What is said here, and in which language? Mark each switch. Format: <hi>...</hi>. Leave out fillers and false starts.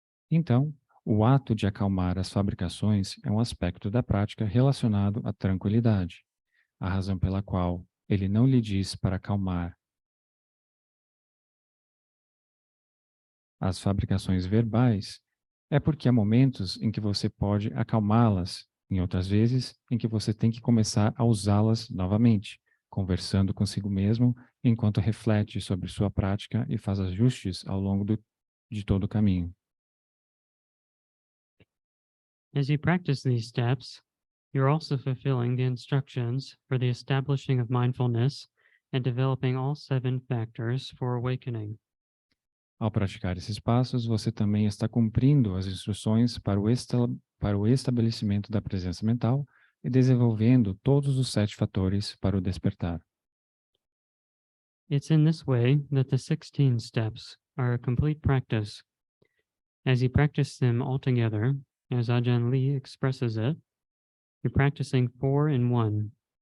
<pt>Então, o ato de acalmar as fabricações é um aspecto da prática relacionado à tranquilidade, a razão pela qual ele não lhe diz para acalmar as fabricações verbais, é porque há momentos em que você pode acalmá-las, em outras vezes em que você tem que começar a usá-las novamente, conversando consigo mesmo enquanto reflete sobre sua prática e faz ajustes ao longo de todo o caminho.</pt> <en>As you practice these steps, you're also fulfilling the instructions for the establishing of mindfulness and developing all 7 factors for awakening.</en> <pt>Ao praticar esses passos, você também está cumprindo as instruções para o para o estabelecimento da presença mental e desenvolvendo todos os 7 fatores para o despertar.</pt> <en>It's in this way that the 16 steps are a complete practice. As you practice them all together, as Ajahn Lee expresses it, you're practicing 4 in 1.</en>